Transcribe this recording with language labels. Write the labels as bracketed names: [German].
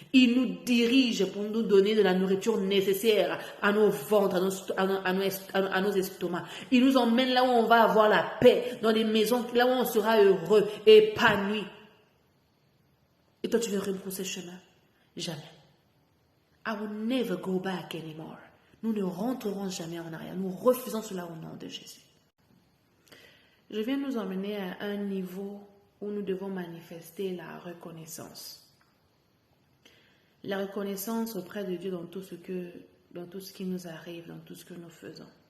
[French] Il nous dirige pour nous donner de la nourriture nécessaire à nos ventres, à nos estomacs. Il nous emmène là où on va avoir la paix, dans des maisons, là où on sera heureux, épanoui. Et toi, tu veux rebrousser chemin? Jamais. [English] I will never go back anymore. [French] Nous ne rentrerons jamais en arrière. Nous refusons cela au nom de Jésus. Je viens nous emmener à un niveau où nous devons manifester la reconnaissance. La reconnaissance auprès de Dieu dans tout ce qui nous arrive, dans tout ce que nous faisons.